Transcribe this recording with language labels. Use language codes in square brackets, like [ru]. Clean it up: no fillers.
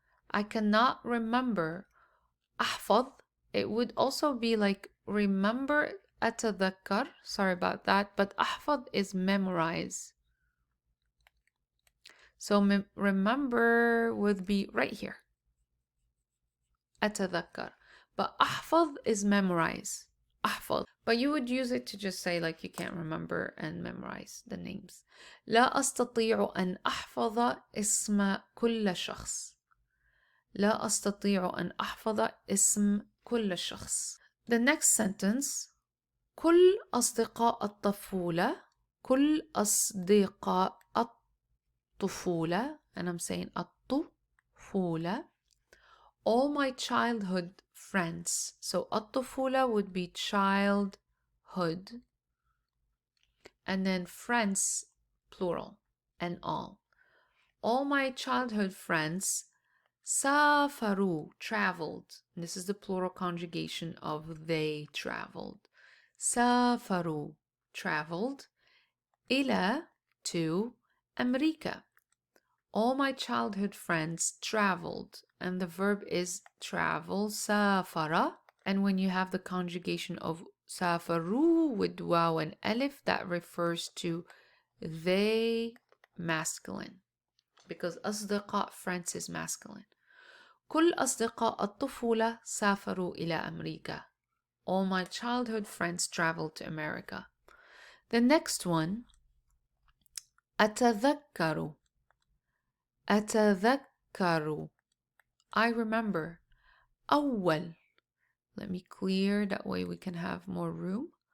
[en] I cannot remember أحفظ. It would also be like remember أتذكر, sorry about that, but أحفظ is memorize. So remember would be right here. [ar] أتذكر. [en] But أحفظ is memorize. [ar] أحفظ. [en] But you would use it to just say like you can't remember and memorize the names. [ar] لا أستطيع أن أحفظ اسم كل شخص. لا أستطيع أن أحفظ اسم كل شخص. [en] The next sentence. [ar] كل أصدقاء الطفولة. كل أصدقاء الطفولة. [en] And I'm saying الطفولة. All my childhood friends. So الطفولة would be childhood. And then friends, plural, and all. All my childhood friends سافروا, traveled. This is the plural conjugation of they traveled. [ar] سافروا, traveled. إلى, to, أمريكا. [en] All my childhood friends traveled, and the verb is travel, سافر. And when you have the conjugation of سافروا with واو and alif, that refers to they, masculine, because أصدقاء, friends is masculine. [ar] كل أصدقاء الطفولة سافروا إلى أمريكا. [en] All my childhood friends traveled to America. The next one, أتذكر. [ar] أتذكر. [en] I remember. [ar] أول. [en] Let me clear, that way we can have more room.